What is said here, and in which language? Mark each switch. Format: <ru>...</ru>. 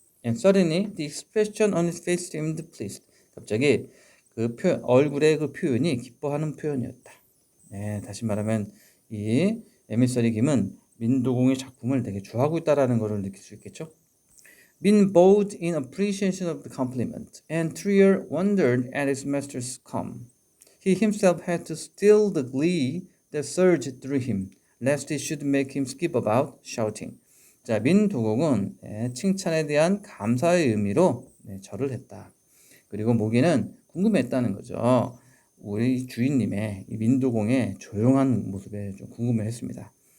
<en>And suddenly the expression on his face seemed pleased.</en> <ko>갑자기 그 얼굴의 그 표현이 기뻐하는 표현이었다. 다시 말하면 이 에미서리 김은 민도공의 작품을 되게 좋아하고 있다라는 것을 느낄 수 있겠죠.</ko> <en>Min bowed in appreciation of the compliment, and Trier wondered at his master's calm. He himself had to still the glee that surged through him, lest it should make him skip about, shouting.</en> <ko>자, 민도공은 칭찬에 대한 감사의 의미로 절을 했다. 그리고 모기는 궁금했다는 거죠. 우리 주인님의 이 민도공의 조용한 모습에 좀 궁금해했습니다.</ko>